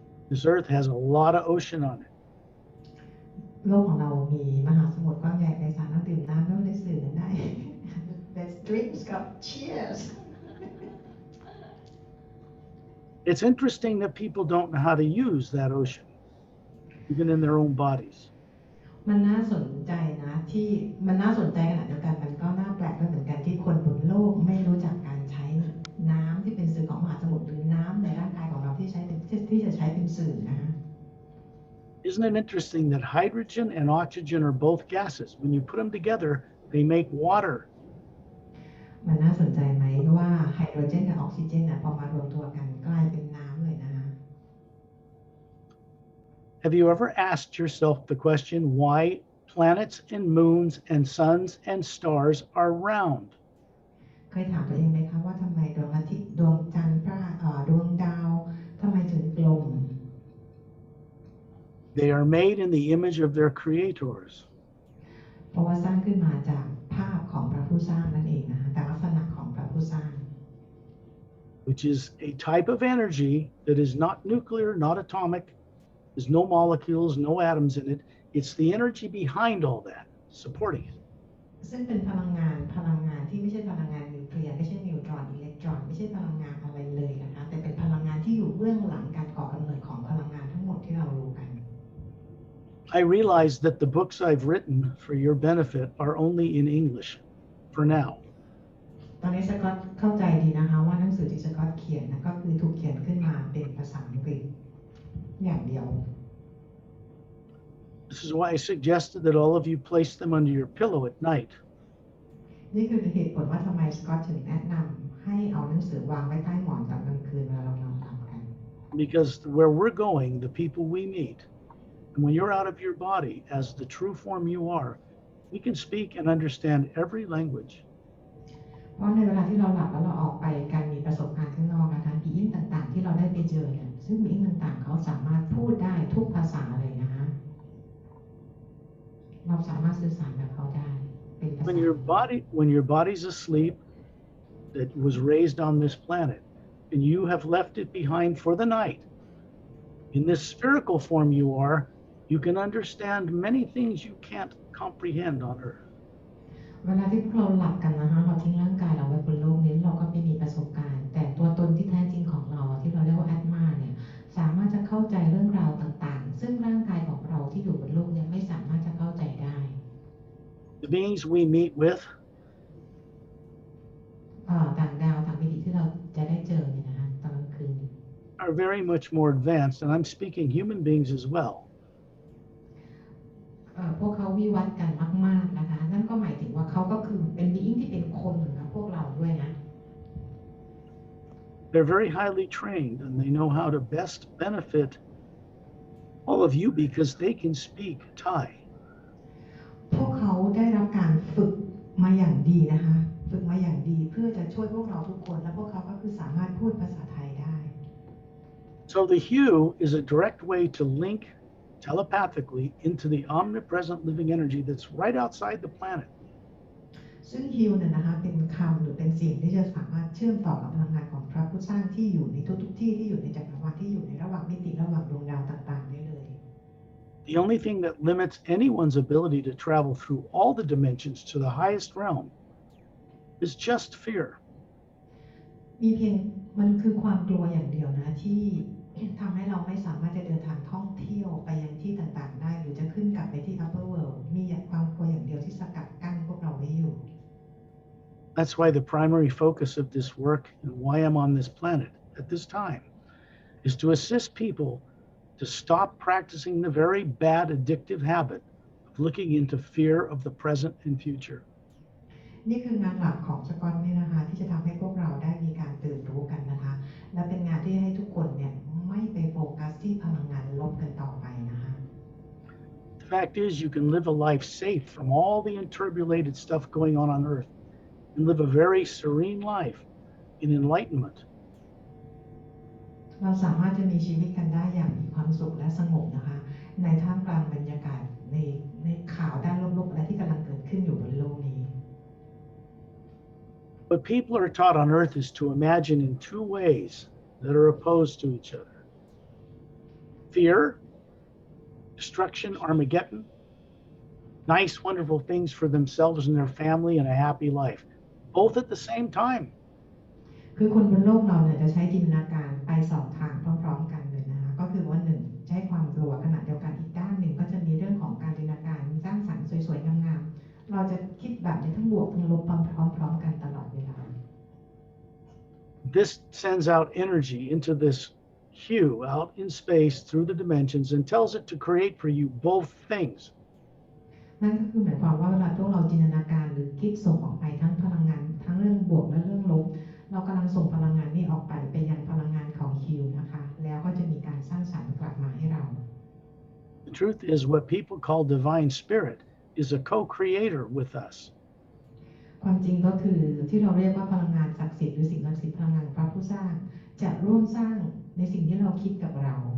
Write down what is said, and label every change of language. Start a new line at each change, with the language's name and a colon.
English: This earth has a lot of ocean on it.
Thai: โลกของเรามีมหาสมุทรกว้างใหญ่ไพศาลดื่มน้ำแล้วได้สื่อกันได้
English: Let's drink Scott cheers It's interesting that people don't know how to use that ocean, even in their own bodies.
Thai: มันน่าสนใจนะที่มันน่าสนใจขนาดเดียวกันมันก็น่าแปลกด้วยเหมือนกันที่คนบนโลกไม่รู้จักการใช้น้ำที่เป็นสื่อของมหาสมุทรหรือน้ำในร่างกายของเราที่จะใช้เป็นสื่อนะ
English: Isn't it interesting that hydrogen and oxygen are both gases? When you put them together, they make water.
Thai: มันน่าสนใจไหมว่าไฮโดรเจนกับออกซิเจนพอมารวมตัวกันกลายเป็นน้ำเลยนะ
English: Have you ever asked yourself the question why planets and moons and suns and stars are round?
Thai: เคยถามตัวเองไหมคะว่าทำไมดวงอาทิตย์ดวงจันทร์ดวงดาวทำไมถึงกลม
English: They are made in the image of their creators.
Thai: เพราะว่าสร้างขึ้นมาจากภาพของพระผู้สร้างนั่นเองนะคะแต่ลักษณะของพระผู้สร้าง
English: Which is a type of energy that is not nuclear, not atomic. There's no molecules, no atoms in it. It's the energy behind all that, supporting it.
Thai: ซึ่งเป็นพลังงานที่ไม่ใช่พลังงานนิวเคลียร์ไม่ใช่นิวตรอนอิเล็กตรอนไม่ใช่พลังงานอะไรเลยนะคะแต่เป็นพลังงานที่อยู่เบื้องหลังการก่อกำเนิดของพลังงานทั้งหมดที่เรารู้กัน
English: I realize that the books I've written for your benefit are only in English for now.
Thai: ตอนนี้สกอตเข้าใจดีนะคะว่าหนังสือที่สกอตเขียนนะก็คือถูกเขียนขึ้นมาเป็นภาษาอังกฤษอย่างเดียว
English: This is why I suggested that all of you place them under your pillow at night.
Thai: นี่คือเหตุผลว่าทำไมสกอตถึงแนะนำให้เอาหนังสือวางไว้ใต้หมอนตอนกลางคืนเวลาเรานอนหลับกัน
English: Because where we're going, the people we meet, and when you're out of your body as the true form you are, we can speak and understand every language.
Thai: เพราะในเวลาที่เราหลับแล้วเราออกไปการมีประสบการณ์ข้างนอกนะคะบีอิงต่างๆที่เราได้ไปเจอเนี่ยซึ่งบีอิงต่างๆเขาสามารถพูดได้ทุกภาษาเลยนะคะเราสามารถสื่อสารกับเขาได้เป็นภาษา
English: When your body's asleep, that was raised on this planet, and you have left it behind for the night, in this spherical form you are, you can understand many things you can't comprehend on Earth.
Thai: เวลาที่พวกเราหลับกันนะคะเราทิ้งร่างกายเราไว้บนโลกนี้เราก็ไม่มีประสบการณ์แต่ตัวตนที่แท้จริงของเราที่เราเรียกว่าแอตมาเนี่ยสามารถจะเข้าใจเรื่องราวต่างๆซึ่งร่างกายของเราที่อยู่บนโลกเนี่ยไม่สามารถจะเข้าใจได้
English: The beings we meet with
Thai: ต่างดาวต่างมิติที่เราจะได้เจอเนี่ยนะคะตอนกลางคืน
English: are very much more advanced, and I'm speaking human beings as well.
Thai: พวกเขาวิวัฒน์กันมากๆนะคะนั่นก็หมายถึงว่าเขาก็คือเป็นบีอิงที่เป็นคนเหมือนกับพวกเราด้วยนะ
English: They're very highly trained, and they know how to best benefit all of you because they can speak Thai.
Thai: พวกเขาได้รับการฝึกมาอย่างดีนะคะฝึกมาอย่างดีเพื่อจะช่วยพวกเราทุกคนและพวกเขาก็คือสามารถพูดภาษาไทยได้
English: So the hue is a direct way to link telepathically into the omnipresent living energy that's right outside the planet.
Thai: ซึ่งฮิวเนี่ยนะคะเป็นคำหรือเป็นเสียงที่จะสามารถเชื่อมต่อกับพลังงานของพระผู้สร้างที่อยู่ในทุกๆที่ที่อยู่ในจักรวาลที่อยู่ในระหว่างมิติระหว่างดวงดาวต่างๆได้เลย
English: The only thing that limits anyone's ability to travel through all the dimensions to the highest realm is just fear.
Thai: มีเพียงมันคือความกลัวอย่างเดียวนะที่ทำให้เราไม่สามารถจะเดินทางท่องเที่ยวไปยังที่ต่างๆได้หรือจะขึ้นกลับไปที่
English: upper world
Thai: มีความกลัวอย่างเดียวที่สกัดกั้นพวกเราไว้อยู่
English: That's why the primary focus of this work and why I'm on this planet at this time is to assist people to stop practicing the very bad addictive habit of looking into fear of the present and future.
Thai: นี่คืองานหลักของสกอตนี่นะคะที่จะทำให้พวกเราได้มีการตื่นรู้กันนะคะและเป็นงานที่ให้ทุกคนเนี่ยไม่ไปโฟกัสที่พลังงานลบกันต่อไปนะคะ
English: The fact is you can live a life safe from all the interpolated stuff going on Earth and live a very serene life in enlightenment.
Thai: เราสามารถจะมีชีวิตกันได้อย่างมีความสุขและสงบนะคะในท่ามกลางบรรยากาศในข่าวด้านลบๆอะไรที่กำลังเกิดขึ้นอยู่บนโลกนี้
English: What people are taught on Earth is to imagine in two ways that are opposed to each other. Fear, destruction, Armageddon, nice, wonderful things for themselves and their family and a happy life, both at the same time.
Thai: คือคนบนโลกเราเนี่ยจะใช้จินตนาการไปสองทางพร้อมๆกันเลยนะคะก็คือว่าหนึ่งใช้ความกลัวขณะเดียวกันอีกด้านหนึ่งก็จะมีเรื่องของการจินตนาการสร้างสรรค์สวยๆงามๆเราจะคิดแบบนี้ทั้งบวกทั้งลบพร้อมๆกันตลอดเวลา
English: This sends out energy into this hue out in space through the dimensions and tells it to create for you both things.
Thai: นั่นก็คือหมายความว่าเวลาพวกเราจินตนาการหรือคิดส่งออกไปทั้งพลังงานทั้งเรื่องบวกและเรื่องลบเรากำลังส่งพลังงานนี้ออกไปยังพลังงานของฮิวนะคะแล้วก็จะมีการสร้างสรรค์กลับมาให้เรา
English: The truth is what people call divine spirit is a co-creator with us.
Thai: ความจริงก็คือที่เราเรียกว่าพลังงานศักดิ์สิทธิ์หรือสิ่งศักดิ์สิทธิ์พลังงานพระผู้สร้างจะร่วมสร้างในสิ่งที่เราคิดกับเรา